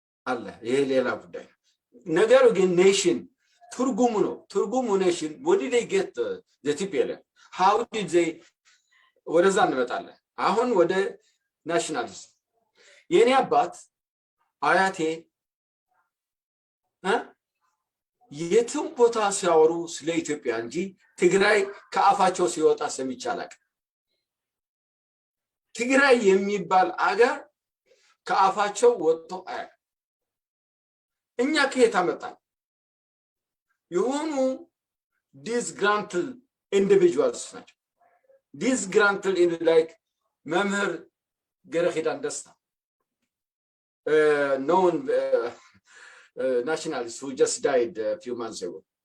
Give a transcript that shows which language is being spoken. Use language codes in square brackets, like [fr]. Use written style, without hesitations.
[am] አለ ይሄ ሌላ ጉዳይ ነገሩ ግን ኔሽን ትርጉሙ ኔሽን [en] what did they get the TPLF how did they [am] ወደዛ እንመጣለን አሁን ወደ ናሽናሊዝም የኔ አባት አያቴ የትም ቦታ ሲያወሩ ስለ ኢትዮጵያ እንጂ ትግራይ ከአፋቸው ሲወጣ ሰምቼ አላውቅም። ትግራይ የሚባል አገር ከአፋቸው ወጥቶ አያውቅም። እኛ ከየት አመጣን? [en] የሆኑ disgruntled individuals ናቸው። disgruntled like መምህር ገረኺዳን ደስታ known nationalist who just died a few months ago.